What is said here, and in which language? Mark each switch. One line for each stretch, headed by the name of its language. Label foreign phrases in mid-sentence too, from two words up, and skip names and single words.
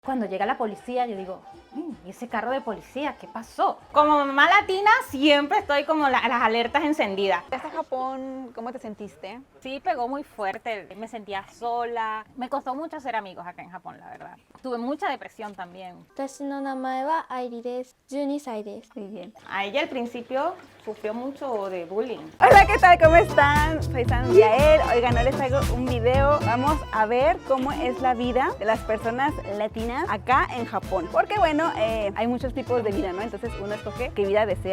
Spanish: Cuando llega la policía, yo digo, ¿y ese carro de policía? ¿Qué pasó? Como mamá latina, siempre estoy como las alertas encendidas. ¿Llegaste a Japón? ¿Cómo te sentiste? Sí, pegó muy fuerte, me sentía sola. Me costó mucho hacer amigos acá en Japón, la verdad. Tuve mucha depresión también.
Japanese: 私の名前は愛理です。12歳です。
Spanish: Muy bien. A ella al principio sufrió mucho de bullying. Hola, ¿qué tal? ¿Cómo están? Soy San Yael. Oigan, hoy les traigo un video. Vamos a ver cómo es la vida de las personas latinas acá en Japón. Porque bueno, hay muchos tipos de vida, ¿no? Entonces uno escoge qué vida desea.